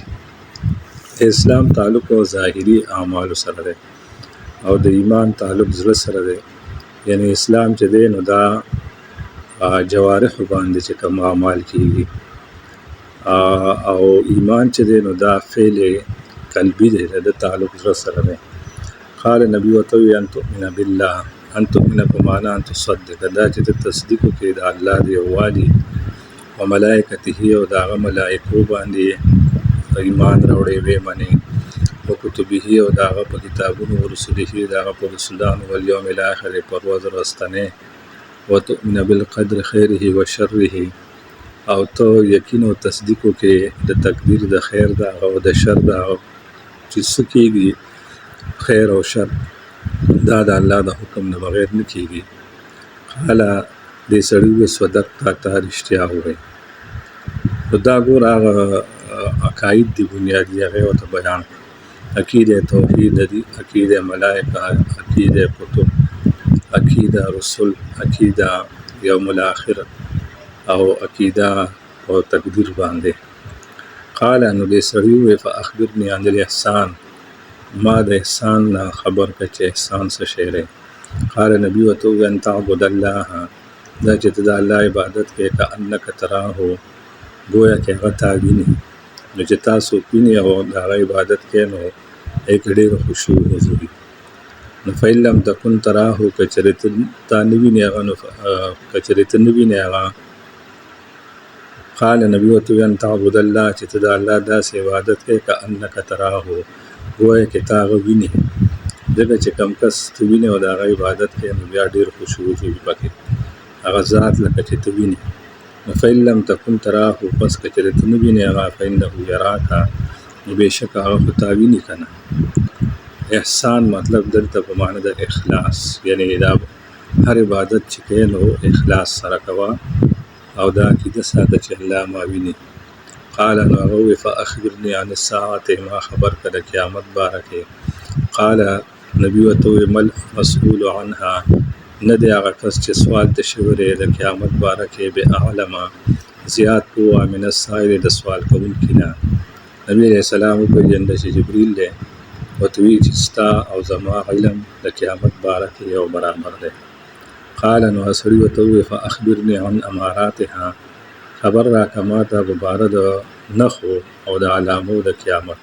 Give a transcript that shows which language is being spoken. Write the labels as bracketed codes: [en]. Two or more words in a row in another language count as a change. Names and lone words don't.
[ps] د اسلام تعلق او ظاهري اعمالو سره دی او د ایمان تعلق زړه سره دی. یعنی اسلام چې دی نو دا جوارحو باندې چې کوم اعمال کېږي او ایمان چې دی نو دا فعل قلبي دی، د تعلق زړه سره دی. قال نبي ورته وویل [ar] ان تؤمن بالله، ان تؤمن [ps] په معنا [ar] ان تصدق، [ps] دا چې ته تصدیق وکړې د الله د یووالي [ar] و ملائکته [ps] او د هغه ملائکو باندې ایمان راوړې وې منې، [ar] و کتبه [ps] او د هغه په کتابونو [ar] و رسله [ps] د هغه په رسولانو [ar] والیوم الاخر [ps] په ورځ وروستنۍ، [ar] و تؤمن بالقدر خیره و شره [ps] او ته یقین او تصدیق وکړې د تقدیر د خیر د هغه او د شر د هغه چې څه کېږي خیر او شر دا د الله د حکم نه بغیر نه کېږي. قاله دې سړي وویل صدقته، تا رښتیا ووایې. نو دا ګوره هغه عقاید دي بنیادي هغې ورته بیان کړه. عقیده توحید دي، عقیده ملائکه، عقیده کتب، عقیده رسول، عقیده [ar] یوم الاخر [ps] او عقیده او تقدیر باندې. قال نو دې سړي وویل [ar] فاخبرني عن الاحسان، [ps] ما د احسان نه خبر کړه چې احسان څه شی دی. قال نبي ورته وویل [ar] ان تعبد الله، [ps] دا چې ته د الله عبادت کوې [ar] کأنک تراه، [ps] گویا کې هغه تا ویني. نو چې تاسو ویني او د هغه عبادت کوې نو هغې کې ډېره خشوع حضور وي. [ar] نو فإن لم تکن تراه، [ps] که چېرې ته تا نه وینې هغه نو که چېرې ته نه وینې هغه. قال نبي ورته وویل [ar] ان تعبد الله، [ps] چې ته د الله داسې عبادت کوې [ar] کأنک تراه، [ps] گویا کې تا هغه وینې. ځکه چې کوم کس ته وینې او د هغه عبادت کوې نو بیا ډېر خشوع حضور وي پکې، هغه ذات لکه چې ته وینې. [ar] نو فإن لم تکن تراه، [ps] پس که چېرې ته نه وینې هغه [ar] فإنه یراک، [ps] نو بېشکه هغه خو تا ویني که نه. احسان مطلب دلته په معنی د اخلاص، یعنې دا هر عبادت چې کوې نو اخلاص سره کوه او دا عقیده ساته چې الله ما ویني. قال نو هغه وویل [ar] فاخبرني عن الساعة، [ps] ما خبر کړه د قیامت باره کې. قال نبي ورته وویل [ar] ما المسؤول عنها، [ps] نه دی هغه کس چې سوال ته شوی دی د قیامت باره کې باعلم زیات پوه [ar] من السائل [ps] د سوال کوونکي نه. نبي [ar] علیه السلام [ps] وپېژنده چې جبریل دی، ورته ویل چې ستا او زما علم د قیامت باره کې یو برابر دی. قال نو هغه سړي ورته وویل [ar] فاخبرني عن اماراتها، [ps] خبر راکړه ما ته په باره د نښو او د علامو د قیامت.